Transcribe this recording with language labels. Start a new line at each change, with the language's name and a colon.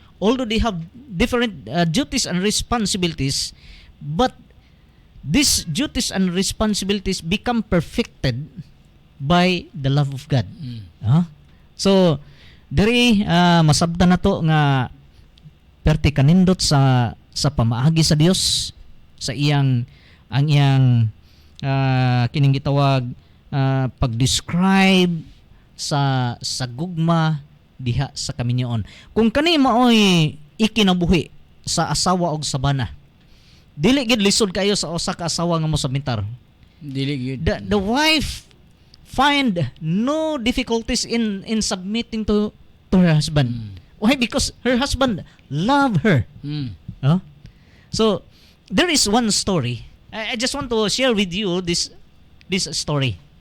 English: Although they have different duties and responsibilities, but these duties and responsibilities become perfected by the love of God.
Cebuano: So diri masabtan nato nga perti kanindot sa pamaagi sa Dios, sa ang iyang kining gitawag pag-describe sa gugma diha sa kaminyoon. Kung kani maoy ikinabuhi sa asawa og sabana, dili gid lisod kayo sa usa ka asawa nga mosabitar. Dili gyud.
English: The wife find no difficulties in submitting to her husband. Why? Because her husband love her. So there is one story. I just want to share with you this story.